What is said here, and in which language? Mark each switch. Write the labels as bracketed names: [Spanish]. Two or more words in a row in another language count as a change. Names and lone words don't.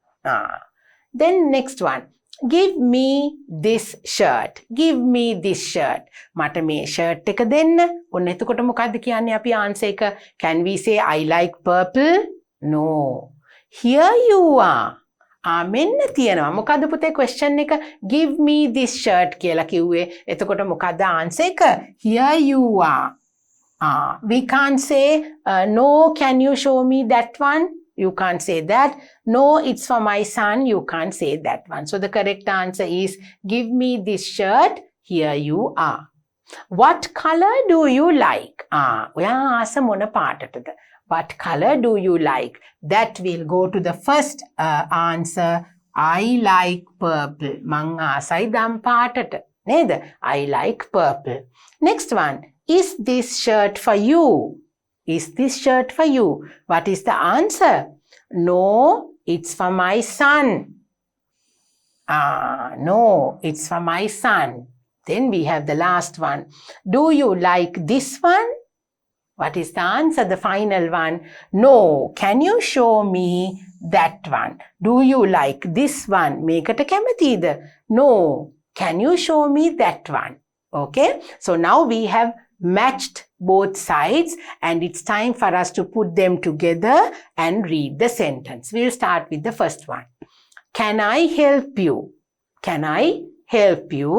[English] Then next one. Give me this shirt. Give me this shirt. [Sinhala] මට මේ shirt එක දෙන්න. ඔන්න එතකොට මොකද්ද කියන්නේ අපි answer එක? [English] Can we say I like purple? No. Here you are. [Sinhala] මෙන්න තියෙනවා. මොකද්ද පුතේ question එක? [English] Give me this shirt [Sinhala] කියලා කිව්වේ. එතකොට මොකද්ද answer එක? [English] Here you are. We can't say no, can you show me that one? You can't say that. No, it's for my son. You can't say that one. So the correct answer is give me this shirt. Here you are. What color do you like? [Sinhala] ඔයා ආස මොන පාටටද? [English] What color do you like? That will go to the first answer. I like purple. [Sinhala] මං ආසයි දම් පාටට. නේද? [English] I like purple. Next one. Is this shirt for you? Is this shirt for you? What is the answer? No, it's for my son. No, it's for my son. Then we have the last one. Do you like this one? What is the answer? The final one. No, can you show me that one? Do you like this one? [Sinhala] මේකට කැමතිද? [English] No, can you show me that one? Okay, so now we have matched both sides and it's time for us to put them together and read the sentence. We'll start with the first one. Can I help you? Can I help you?